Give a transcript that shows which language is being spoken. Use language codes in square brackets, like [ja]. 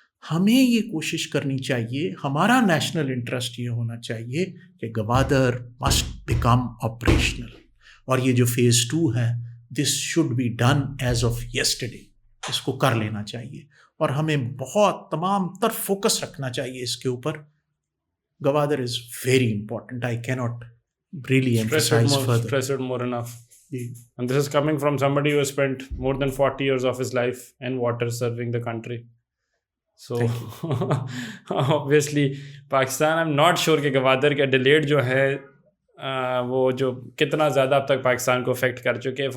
[ur] ہمیں یہ کوشش کرنی چاہیے، ہمارا نیشنل انٹرسٹ یہ ہونا چاہیے کہ گوادر [en] Must become operational. [ur] اور یہ جو فیز 2 ہے، [en] This should be done as of yesterday. [ur] اس کو کر لینا چاہیے اور ہمیں بہت تمام تر فوکس رکھنا چاہیے اس کے اوپر. [en] Gwadar is very important. I cannot really emphasize further. Stress it more enough. And this is coming from somebody who has spent more than 40 years of his life in water serving the country. So obviously Pakistan, I'm not sure [ur] کہ گوادر کے delete جو ہے وہ جو کتنا زیادہ اب تک پاکستان کو افیکٹ کر چکے.